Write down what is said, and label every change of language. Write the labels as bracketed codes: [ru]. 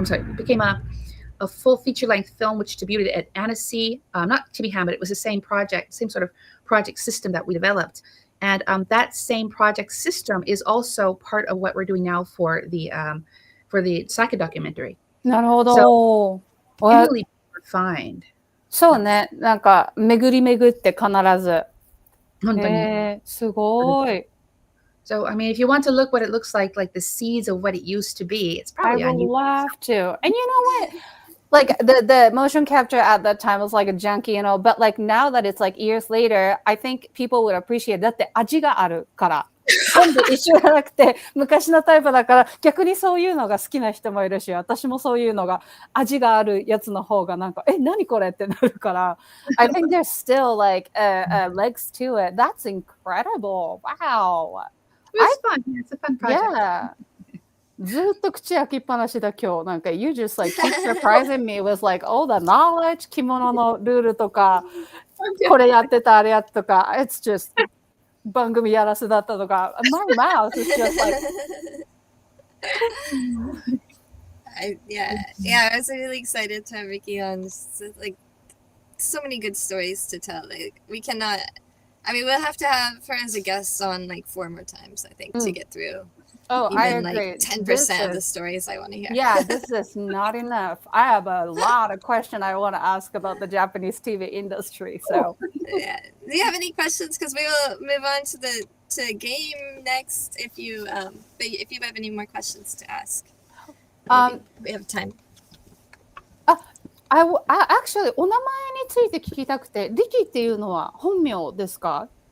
[en] I'm sorry, it became a full feature-length film, which debuted at Annecy, not Chibi Ham, but it was the same project, same sort of project system that we developed. And that same project system is also part of what we're doing now for the Sayaka documentary. [ja] なるほ [en] So [ja] ど。わ [en] really refined. [ja] そうね。なんか、巡り巡って必ず。本当に。すごい。 [en] So, I mean, if you want to look what it looks like the seeds of what it used to be, it's I probably on would YouTube. love to. And you know what? Like the motion capture at that time was like a junky, you know, but like now that it's like years later, I think people would appreciate [ja] だって味があるから。全部一緒じゃなくて昔のタイプだから逆にそういうのが好きな人もいるし私もそういうのが味があるやつの方がなんか何これってなるから [en] I think there's still like legs to it. That's incredible. Wow. It was fun. Yeah, it's a fun project. Yeah. [ja] ずっと口開きっぱなしだ今日なんか [en] You just like keep surprising me with like all the knowledge [ja] 着物のルールとかこれやってたあれやってとか [en] It's just [ja] 番組やらせだったとか [en] My mouth is just like I was really excited to have Ricky on. Like so many good stories to tell. Like we cannot. I mean, we'll have to have her as a guest on like 4 more times. I think to get through. Oh, Even I agree. like 10% of the stories I want to hear. Yeah, this is not enough. I have a lot of questions I want to ask about the Japanese TV industry. So, Yeah. Do you have any questions? Because we will move on to the game next. If you have any more questions to ask, we have time. Actually, [ja] お名前について聞きたくて、リキっていうのは本名ですか?